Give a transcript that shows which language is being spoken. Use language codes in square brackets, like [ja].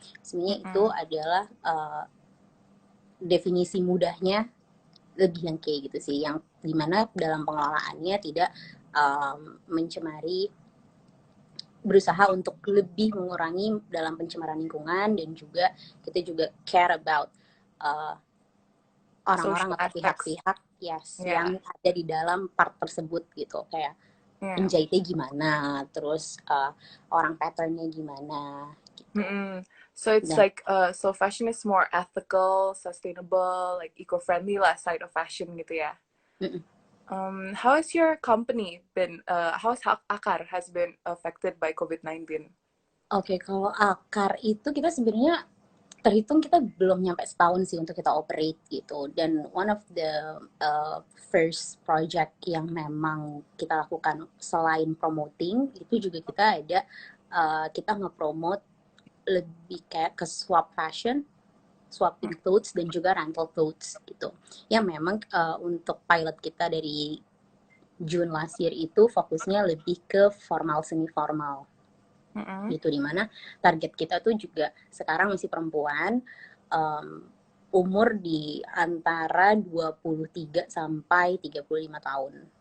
[id] Sebenarnya itu adalah definisi mudahnya lebih yang kayak gitu sih, yang dimana dalam pengelolaannya tidak mencemari, berusaha untuk lebih mengurangi dalam pencemaran lingkungan, dan juga kita juga [en] care about [id] orang-orang [en] Social [id] atau [en] aspects. [id] pihak-pihak yang [en] Yeah. [id] ada di dalam part tersebut gitu, kayak penjahitnya gimana, terus orang patternnya gimana gitu. [en] So it's like so fashion is more ethical, sustainable, like eco-friendly lah side of fashion gitu ya. How has your company been? How has Akar has been affected by COVID-19? [id] Kalau Akar itu kita sebenarnya terhitung kita belum nyampe setahun sih untuk kita operate gitu, dan [en] one of the first project [id] yang memang kita lakukan selain promoting itu juga kita ada kita nge-promote lebih kayak ke swap fashion, [en] swapping clothes, [id] dan juga rental clothes gitu, yang memang untuk pilot kita dari [en] June last year [id] itu fokusnya lebih ke formal semi formal gitu, dimana target kita tuh juga sekarang masih perempuan, umur di antara 23 sampai 35 tahun